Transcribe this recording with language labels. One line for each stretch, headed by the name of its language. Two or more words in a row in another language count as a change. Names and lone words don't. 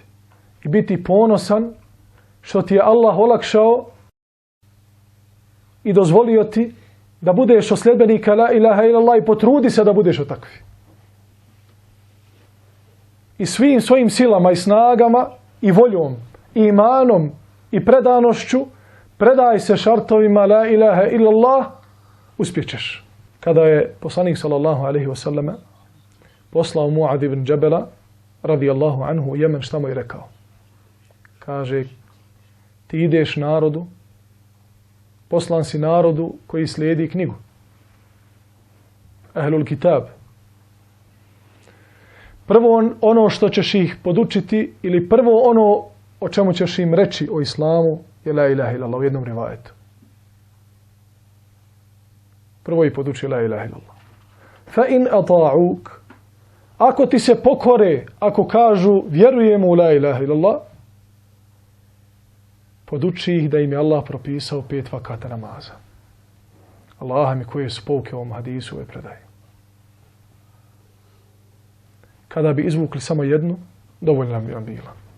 Bosnian: I biti ponosan što ti je Allah olakšao i dozvolio ti da budeš od sljedbenika
Arabic: لا إله إلا الله
Bosnian: i potrudi se da budeš od takvi. I svim svojim silama i snagama i voljom i imanom i predanošću predaj se šartovima
Arabic: لا إله إلا الله,
Bosnian: uspjećeš. Kada je poslanik
Arabic: صلى الله عليه وسلم
Bosnian: poslao Muad ibn Džebela
Arabic: رضي الله عنه
Bosnian: u Jemen, šta mu je rekao? Kaže, ti ideš narodu, poslan si narodu koji slijedi knjigu.
Arabic: أهل الكتاب.
Bosnian: Prvo ono što ćeš ih podučiti ili prvo ono o čemu ćeš im reći o islamu je
Arabic: لا إله إلا الله
Bosnian: u jednom rivajetu. Prvo ih poduči
Arabic: لا إله إلا الله. فإن أطاعوك,
Bosnian: ako ti se pokore, ako kažu vjerujemo u
Arabic: لا إله إلا الله,
Bosnian: poduči ih da im je Allah propisao 5 vakata namaza. Allah mi koje su pouke ovom hadisu ove predaje. Kada bi izvukli samo jednu, dovoljno bi vam bila.